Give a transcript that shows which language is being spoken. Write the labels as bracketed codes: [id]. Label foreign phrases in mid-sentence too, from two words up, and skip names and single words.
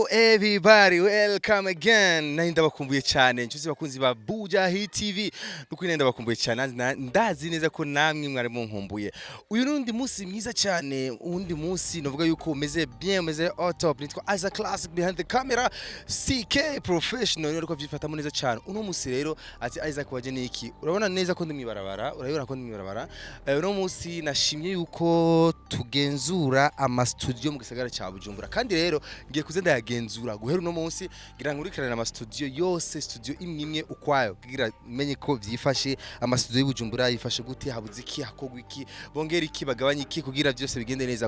[en] Everybody, welcome again. [rn] Nari ndabakumbuye cyane. Ncuzi bakunzi ba Buja Hit TV. Nuko nari ndabakumbuye cyane. Ndazi neza ko namwe mwari munkumbuye. Uyu nundi munsi mwiza cyane. Undi munsi novuga yuko umeze bien, umeze [fr] au top. [rn] Nitwa Isaac Classic [en] behind the camera. [rn] CK Professional. Niko byifatamo neza cyane. Uno munsi rero ati Isaac waje niki. Urabona neza ko ndi mwibarabara. Urabona ko ndi mwibarabara. Uno munsi nashimye yuko tugenzura ama studio mu gisagara cya Bujumbura. Kandi rero ngiye kuze ndayagenzura guhera uno munsi ngira nkurikirana ama studio yose, studio imwe ukwayo kugira menye ko byifashe ama studio y'Ubujumbura yifashe gute, habuze iki, hakogwa iki, bongera iki, bagabanya iki kugira byose bigende neza.